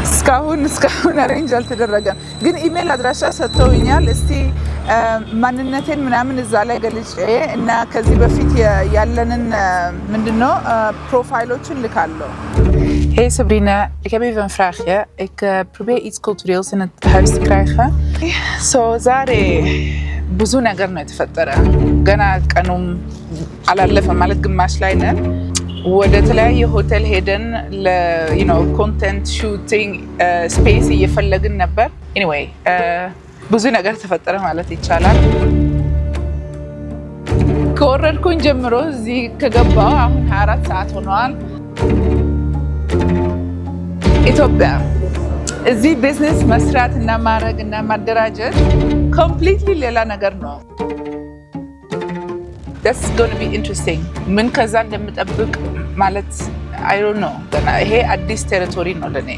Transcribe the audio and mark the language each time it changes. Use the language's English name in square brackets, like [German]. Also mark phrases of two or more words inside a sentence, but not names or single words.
[Amharic] እስካሁን አሬንጅ አልተደረገም ግን ኢሜል አድራሻ ሰጥተውኛል እስቲ ማንነቴን ምናምን እዛ ላይ ገልጬ እና ከዚህ በፊት ያለንን ምንድነው ፕሮፋይሎችን ልካለሁ [Dutch] Hey Sabrina, ik heb even een vraagje. Ik probeer iets cultureels in het huis te krijgen. [Amharic] So ዛሬ ብዙ ነገር ነው የተፈጠረ ገና ቀኑም አላለፈም ማለት ግማሽ ላይ ነን ወደ ተለያየ ሆቴል ሄደን [English] content shooting space [Amharic] እየፈለግን ነበር ኤኒዌይ ብዙ ነገር ተፈጠረ ማለት ይቻላል ከወረድኩኝ ጀምሮ እዚህ ከገባው አሁን 24 ሰዓት ሆኗል ኢትዮጵያ እዚህ ቢዝነስ መስራት እና ማድረግ እና ማደራጀት ኮምፕሊትሊ ሌላ ነገር ነው [English] That's going to be interesting. [Amharic] ምን ከዛ እንደምጠብቅ ማለት [English] I don't know. [Amharic] ይሄ አዲስ ቴሪቶሪ ነው ለኔ